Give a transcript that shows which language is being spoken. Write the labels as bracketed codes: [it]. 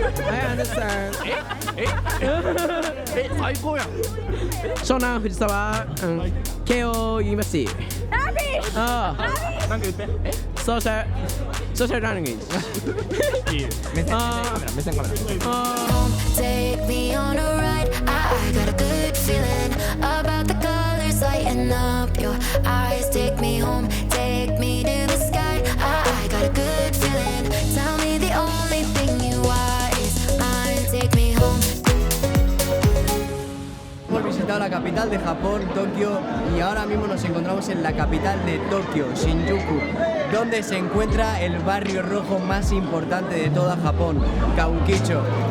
[en] I understand. [ja] 最高やん。湘南藤沢、慶応ユニバーシティ。ああ。なんか言って。ソーシャルランゲージ。目線カメラ。 [en] Take me on a ride. I got a good feeling about the colors lighting up your eyes. Take me home, take me to the sky. I got a good feeling. Tell me the only thing you are is mine. Take me home. [es] Hemos visitado la capital de Japón, Tokio, y ahora mismo nos encontramos en la capital de Tokio, Shinjuku, donde se encuentra el barrio rojo más importante de toda Japón, Kabukicho.